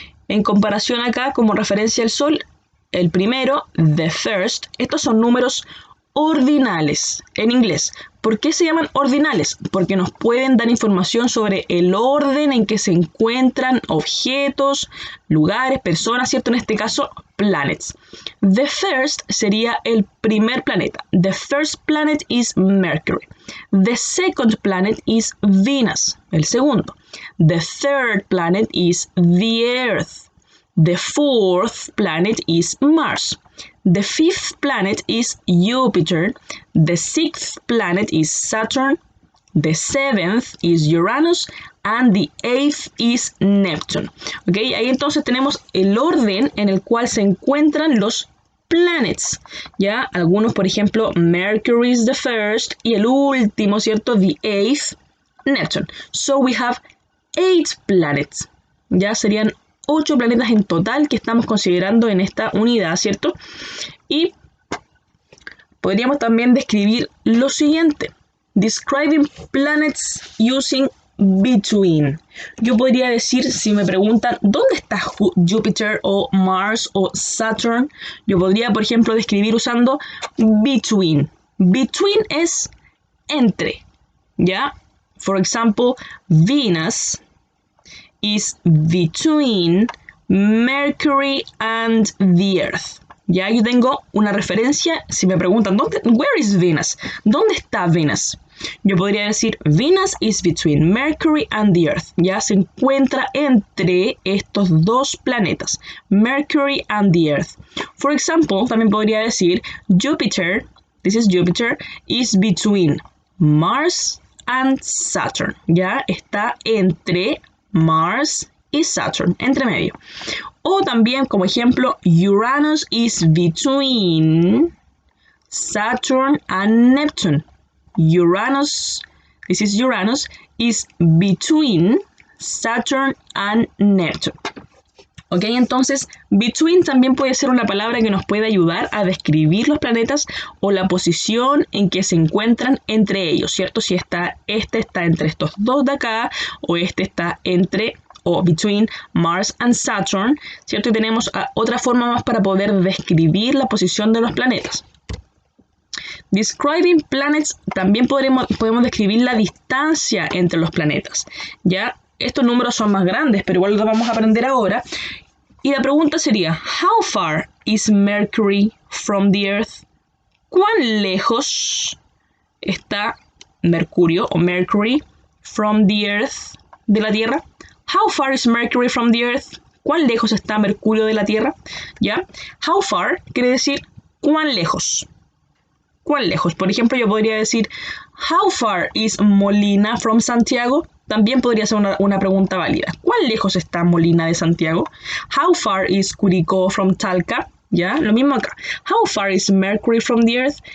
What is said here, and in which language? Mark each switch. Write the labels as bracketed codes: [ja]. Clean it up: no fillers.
[es] En comparación acá, como referencia al Sol, el primero, [en] the first, [es] estos son números ordinales en inglés. ¿Por qué se llaman ordinales? Porque nos pueden dar información sobre el orden en que se encuentran objetos, lugares, personas, ¿cierto? En este caso, planets. [en] The first [es] sería el primer planeta. [en] The first planet is Mercury. The second planet is Venus, [es] el segundo. [en] The third planet is the Earth. The fourth planet is Mars. The fifth planet is Jupiter. The sixth planet is Saturn. The seventh is Uranus. And the eighth is Neptune. ¿Ok? [es] Ahí entonces tenemos el orden en el cual se encuentran los planets. ¿Ya? Algunos, por ejemplo, [en] Mercury is the first. [es] Y el último, ¿cierto? [en] The eighth, Neptune. So we have 8 planets. [es] Ya serían 8 planetas en total que estamos considerando en esta unidad, ¿cierto? Y podríamos también describir lo siguiente. [en] Describing planets using [es] between. Yo podría decir, si me preguntan, ¿dónde está Júpiter o Mars o Saturn? Yo podría, por ejemplo, describir usando between. Between es entre, ¿ya? [en] For example, Venus is between Mercury and the Earth. [es] Ya yo tengo una referencia, si me preguntan, [en] where is Venus? [es] ¿Dónde está Venus? Yo podría decir, [en] Venus is between Mercury and the Earth. [es] Ya se encuentra entre estos dos planetas, [en] Mercury and the Earth. For example, [es] también podría decir, [en] Jupiter, this is Jupiter, is between Mars and Saturn. [es] Ya está entre Mars y Saturn, entre medio. O también, como ejemplo, [en] Uranus is between Saturn and Neptune. Uranus, this is Uranus, is between Saturn and Neptune. [es] Ok, entonces, between también puede ser una palabra que nos puede ayudar a describir los planetas o la posición en que se encuentran entre ellos, ¿cierto? Si este está entre estos dos de acá, o este está entre o [en] between Mars and Saturn, [es] ¿cierto? Y tenemos otra forma más para poder describir la posición de los planetas. [en] Describing planets, [es] también podemos describir la distancia entre los planetas. Ya, estos números son más grandes, pero igual lo vamos a aprender ahora. Y la pregunta sería, [en] how far is Mercury from the Earth? [es] ¿Cuán lejos está Mercurio o Mercury [en] from the Earth, [es] de la Tierra? [en] How far is Mercury from the Earth? [es] ¿Cuán lejos está Mercurio de la Tierra? ¿Ya? How far quiere decir ¿cuán lejos? ¿Cuán lejos? Por ejemplo, yo podría decir [en] How far is Molina from Santiago? [es] También podría ser una pregunta válida. ¿Cuán lejos está Molina de Santiago? [en] How far is Curicó from Talca? [es] ¿Ya? Lo mismo acá. [en] How far is Mercury from the Earth?